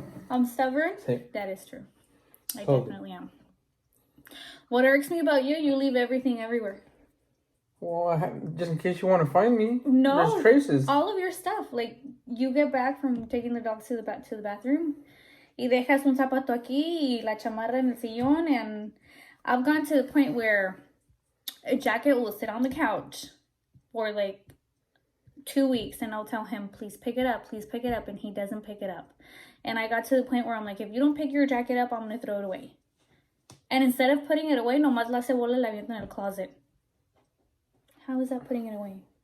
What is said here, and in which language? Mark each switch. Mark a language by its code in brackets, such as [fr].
[en] I'm stubborn? [es] Sí. [en] That is true. I Oh. definitely am. What irks me about you? You leave everything everywhere. Well, just in case you want to find me. No. There's traces. All of your stuff. Like, you get back from taking the dogs to the bathroom. [es] Y dejas un zapato aquí y la chamarra en el sillón. [en] And I've gone to the point where a jacket will sit on the couch for like 2 weeks, and I'll tell him, please pick it up, and he doesn't pick it up. And I got to the point where I'm like, if you don't pick your jacket up, I'm gonna throw it away. And instead of putting it away, [es] nomás la cebola la aviento en el closet. [en] How is that putting it away?